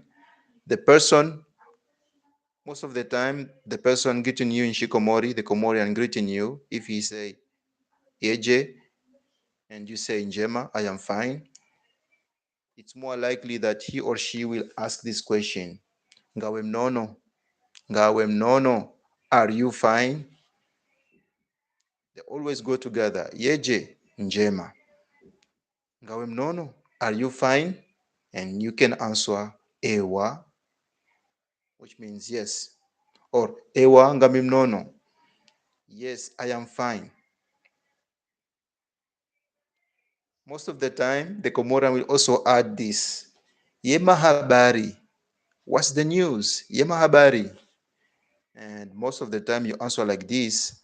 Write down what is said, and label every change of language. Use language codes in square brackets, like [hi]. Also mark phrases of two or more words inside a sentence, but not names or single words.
[en] The person, most of the time, the person greeting you in Shikomori, the Comorian greeting you, if he say yeje and you say njema, I am fine, it's more likely that he or she will ask this question. [zdj] Ngawe mnono, ngawe mnono, [en] are you fine? They always go together. [zdj] Yeje, njema. Ngawe mnono, [en] are you fine? And you can answer ewa, which means yes. [zdj] Or ewa ngami mnono. [en] Yes, I am fine. Most of the time, the Comoran will also add this. [zdj] Yema habari. [en] What's the news? [zdj] Yema habari. [en] And most of the time you answer like this.